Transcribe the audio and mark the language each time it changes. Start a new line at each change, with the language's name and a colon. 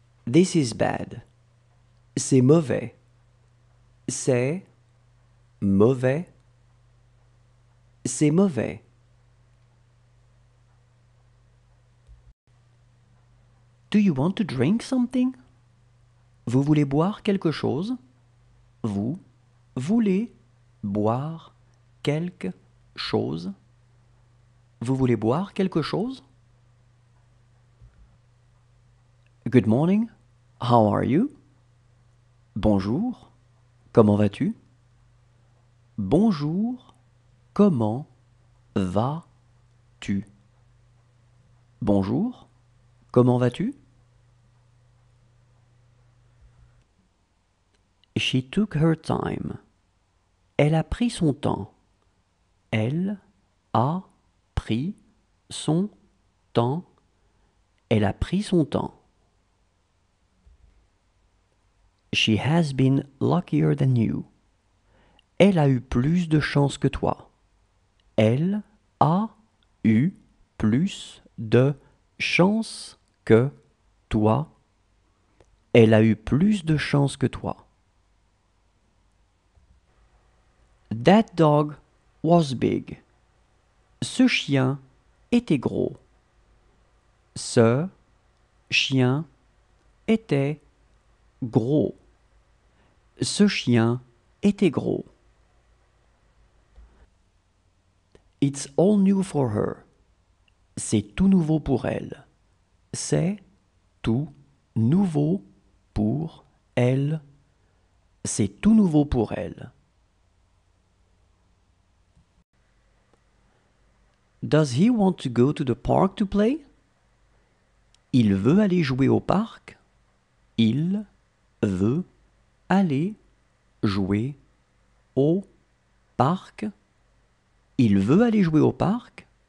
English: This is bad.
French: C'est mauvais. C'est mauvais. C'est mauvais.
English: Do you want to drink something?
French: Vous voulez boire quelque chose? Vous voulez boire quelque chose? Vous voulez boire quelque chose?
English: Good morning. How are you?
French: Bonjour. Comment vas-tu? Bonjour. Comment vas-tu? Bonjour. Comment vas-tu?
English: She took her time.
French: Elle a pris son temps. Elle a pris son temps. Elle a pris son temps.
English: She has been luckier than you.
French: Elle a eu plus de chance que toi. Elle a eu plus de chance que toi. Elle a eu plus de chance que toi.
English: That dog was big.
French: Ce chien était gros. Ce chien était gros. Ce chien était gros.
English: It's all new for her.
French: C'est tout nouveau pour elle. C'est tout nouveau pour elle. C'est tout nouveau pour elle.
English: Does he want to go to the park to play?
French: Il veut aller jouer au parc. Il veut aller jouer au parc. Il veut aller jouer au parc.